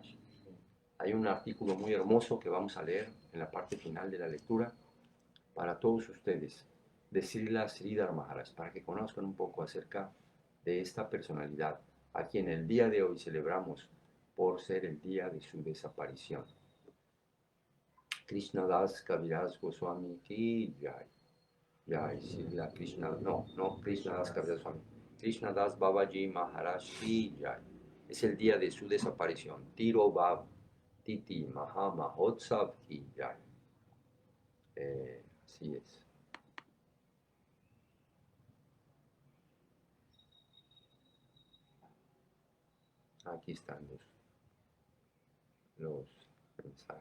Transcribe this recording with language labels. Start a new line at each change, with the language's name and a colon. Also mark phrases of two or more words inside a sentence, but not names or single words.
Spanish: Hay un artículo muy hermoso que vamos a leer en la parte final de la lectura para todos ustedes de Srila Sridhar Maharaj, para que conozcan un poco acerca de esta personalidad a quien el día de hoy celebramos por ser el día de su desaparición.
Bangla: কৃষ্ণদাস কবিরাজ গোস্বামী কি জয়.
Spanish: Jai Srila Krishna, no Krishnadas Kaviraj Goswami.
Bangla: কৃষ্ণদাস বাবাজী মহারাজ কি জয়.
Spanish: Es el día de su desaparición.
Bangla: তিরোভাব তিথি মহা মহোৎসব কি জয়.
Spanish: Así es. Aquí están los mensajes.